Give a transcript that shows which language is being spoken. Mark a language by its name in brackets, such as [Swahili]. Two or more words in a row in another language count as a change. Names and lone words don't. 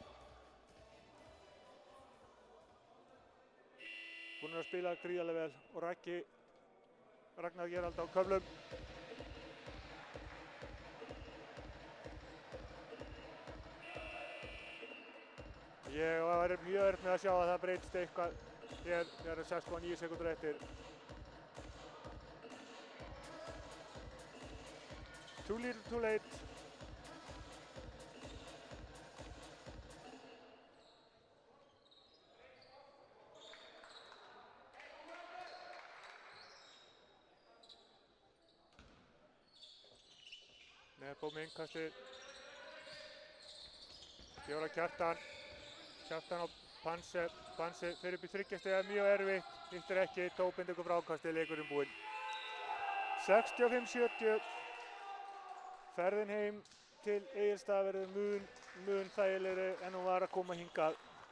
[Icelandic] Búinn að spila gríðarlega vel og Ragnar Gerald á köflum. Ég var mjög erfitt með að sjá að það breytist eitthvað hér þegar 6,9 sekúndur eftir. [English] Too little, too late. [Icelandic] Nebo með innkastið. Fjóra Kjartan. Kjartan á Panse. Panse fyrir upp í 3 stiga, mjög erfitt. Hittir ekki, Tobin tekur frákastið, leikurinn búinn. 65-70. Ferðin heim til Egilsstaða verður mun þægilegri en hún var að koma hingað.